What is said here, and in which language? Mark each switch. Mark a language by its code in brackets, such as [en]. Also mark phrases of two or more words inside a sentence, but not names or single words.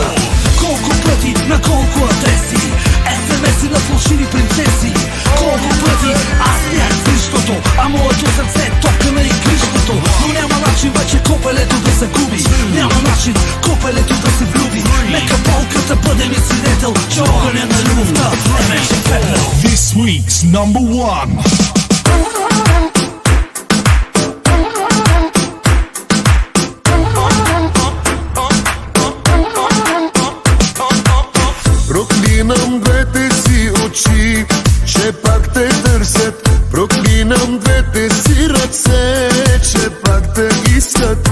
[bg] Колко пъти, на колко адреси, SMS-и на фалшиви принцеси. Колко пъти аз бях същото, а моето сърце топкаме и крищото. Но няма начин вече копелето да загуби, няма начин копелето да се влюби. Нека болката бъде ми свидетел, че огъня на любовта е вече пепел. [en] This week's number one. [bg] Проклинам двете си очи, че пак те търсят. Проклинам двете си ръце, че пак те искат.